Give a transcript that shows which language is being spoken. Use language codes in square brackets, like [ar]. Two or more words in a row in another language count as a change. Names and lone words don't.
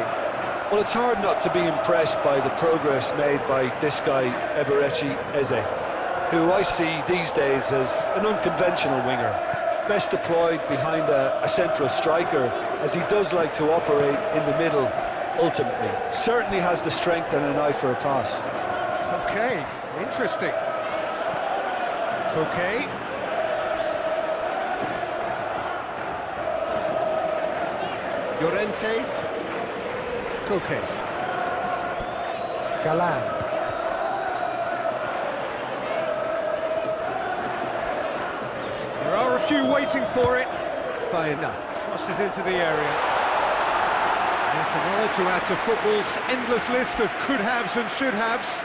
[en] Well, it's hard not to be impressed by the progress made by this guy, Eberechi Eze, who I see these days as an unconventional winger, best deployed behind a central striker, as he does like to operate in the middle ultimately. Certainly has the strength and an eye for a pass. Okay, interesting. Koke. Llorente. Koke. Galan. There are a few waiting for it. Bayern. Crosses into the area. It's an honour to add to football's endless list of could-haves and should-haves.